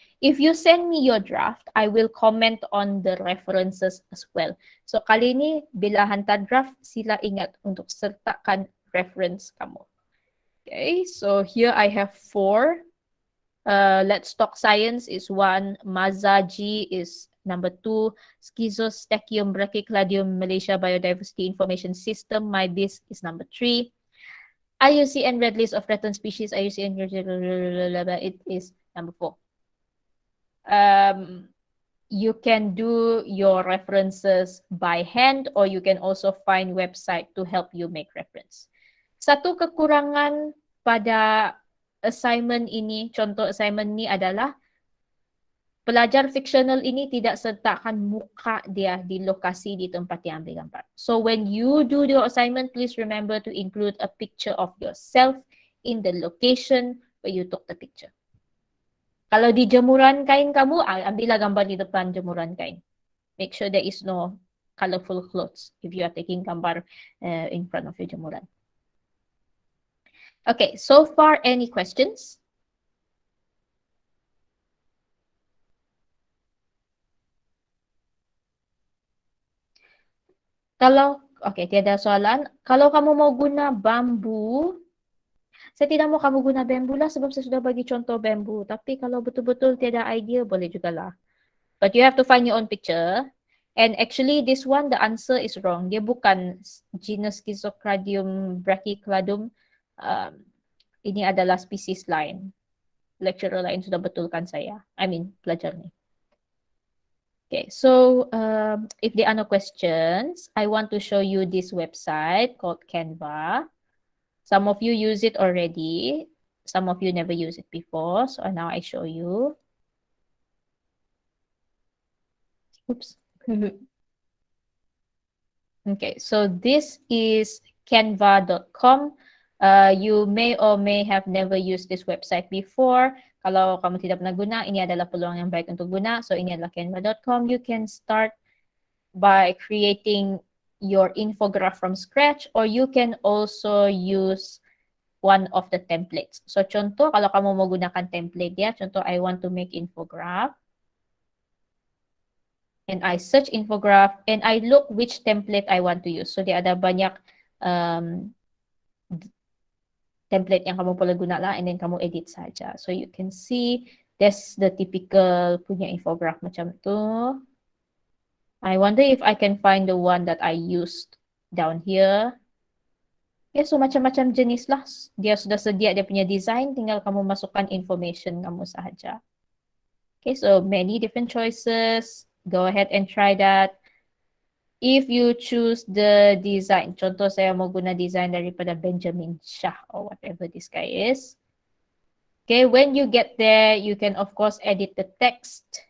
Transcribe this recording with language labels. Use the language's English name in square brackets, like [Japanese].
[English] If you send me your draft, I will comment on the references as well. [Malay] So kali ini bila hantar draft, sila ingat untuk sertakan reference kamu. [English] Okay, so here I have 4. Let's Talk Science is 1, Mazaji is number 2, Schizostachium brachycladium Malaysia Biodiversity Information System, MyBIS is number 3, IUCN Red List of Threatened Species, IUCN, it is number 4. You can do your references by hand, or you can also find website to help you make reference. [Malay] Satu kekurangan pada assignment ini, contoh assignment ini adalah pelajar fiksional ini tidak sertakan muka dia di lokasi di tempat yang ambil gambar. [English] So when you do your assignment, please remember to include a picture of yourself in the location where you took the picture. [Malay] Kalau di jemuran kain kamu, ambillah gambar di depan jemuran kain. [English] Make sure there is no colorful clothes if you are taking gambar in front of your jemuran. Okay, so far any questions? [Malay] Kalau, tiada soalan. Kalau kamu mau guna bambu, saya tidak mau kamu guna bambu lah sebab saya sudah bagi contoh bambu. Tapi kalau betul-betul tiada idea, boleh juga lah. [English] But you have to find your own picture. And actually this one, the answer is wrong. [Malay] Dia bukan genus Schizocradium brachycladum. Ini adalah spesies lain. Lecturer lain sudah betulkan saya. Pelajar ni. [English] Okay, so if there are no questions, I want to show you this website called Canva. Some of you use it already. Some of you never used it before. So now I show you. Oops. Okay, so this is canva.com. You may or may have never used this website before. [Malay] Kalau kamu tidak pernah guna, ini adalah peluang yang baik untuk guna. So ini adalah canva.com. [English] You can start by creating your infograph from scratch, or you can also use one of the templates. [Malay] So contoh, kalau kamu mau gunakan template dia, contoh [English] I want to make infograph. And I search infograph and I look which template I want to use. [Malay] So dia ada banyak template yang kamu boleh guna lah, [English] and then [Malay] kamu edit saja. [English] So you can see that's the typical punya infograph [Malay] macam tu. [English] I wonder if I can find the one that I used down here. [Malay] Okay, so macam-macam jenis lah. Dia sudah sedia dia punya design, tinggal kamu masukkan information kamu sahaja. [English] Okay, so many different choices. Go ahead and try that. If you choose the design, [Malay] contoh saya mau guna design daripada [English] Benjamin Shah or whatever this guy is. Okay, when you get there, you can of course edit the text.